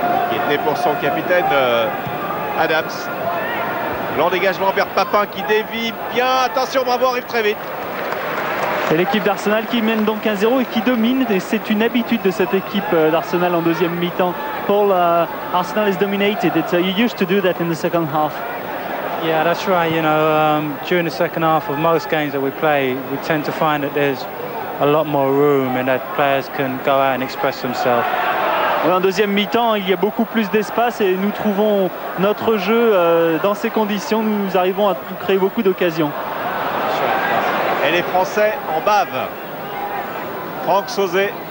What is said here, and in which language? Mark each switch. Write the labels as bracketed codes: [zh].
[fr] Qui était pour son capitaine Adams. Long dégagement vers Papin qui dévie bien. Attention, Bravo arrive très vite. C'est l'équipe d'Arsenal qui mène donc 1-0 et qui domine. Et c'est une habitude de cette équipe d'Arsenal en deuxième mi-temps. [en] Paul, Arsenal is dominated. You used to do that in the second half. Yeah, that's right. You know, during the second half of most games that we play, we tend to find that there's a lot more room and that players can go out and express themselves. [fr] En deuxième mi-temps, il y a beaucoup plus d'espace et nous trouvons notre jeu dans ces conditions. Nous arrivons à créer beaucoup d'occasions. Et les Français en bavent. Franck Sauzé.